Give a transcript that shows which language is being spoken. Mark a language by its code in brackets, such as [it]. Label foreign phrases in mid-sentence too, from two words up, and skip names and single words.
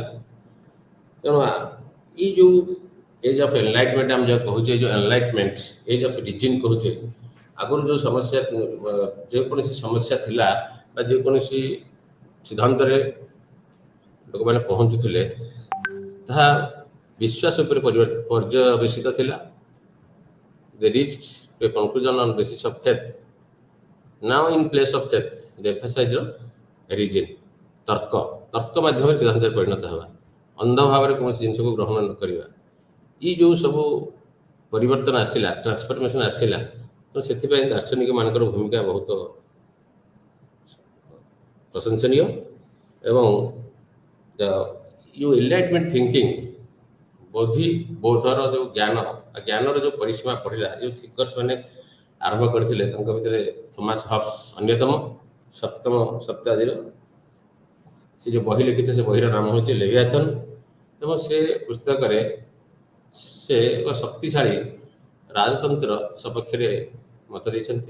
[or] ତେଣୁ ଏଇ ଯେଉଁ [en] age of enlightenment [or] ଆମେ ଯେଉଁ କହୁଛେ ଯେଉଁ [en] enlightenment age of reason [or] କହୁଛେ ଆଗରୁ ଯେଉଁ ସମସ୍ୟା ଯେକୌଣସି ସମସ୍ୟା ଥିଲା ବା ଯେକୌଣସି ସିଦ୍ଧାନ୍ତରେ ଲୋକମାନେ ପହଞ୍ଚୁଥିଲେ ତାହା ବିଶ୍ୱାସ ଉପରେ ପର୍ଯ୍ୟବେସିତ ଥିଲା। [en] They reached to a conclusion on basis of faith. Now in place of faith, they emphasize on reason. [or] ତର୍କ ମାଧ୍ୟମରେ ସିଦ୍ଧାନ୍ତରେ ପରିଣତ ହେବା ଅନ୍ଧ ଭାବରେ କୌଣସି ଜିନିଷକୁ ଗ୍ରହଣ ନ କରିବା ଏଇ ଯେଉଁ ସବୁ ପରିବର୍ତ୍ତନ ଆସିଲା ଟ୍ରାନ୍ସଫର୍ମେସନ୍ ଆସିଲା ତ ସେଥିପାଇଁ ଦାର୍ଶନିକ ମାନଙ୍କର ଭୂମିକା ବହୁତ ପ୍ରଶଂସନୀୟ ଏବଂ ଯେଉଁ [en] enlightenment thinking [or] ବୌଦ୍ଧର ଯେଉଁ ଜ୍ଞାନର ଯେଉଁ ପରିସୀମା ପଡ଼ିଲା ଯେଉଁ ଥିଙ୍କର୍ସ ମାନେ ଆରମ୍ଭ କରିଥିଲେ ତାଙ୍କ ଭିତରେ ଥୋମାସ ହବ୍ସ ଅନ୍ୟତମ ସପ୍ତମ ଶତାବ୍ଦୀର ସେ ଯେଉଁ ବହି ଲେଖିଥିଲେ ସେ ବହିର ନାମ ହେଉଛି ଲେଭିଆଥନ୍ ଏବଂ ସେ ପୁସ୍ତକରେ ସେ ଏକ ଶକ୍ତିଶାଳୀ ରାଜତନ୍ତ୍ର ସପକ୍ଷରେ ମତ ଦେଇଛନ୍ତି।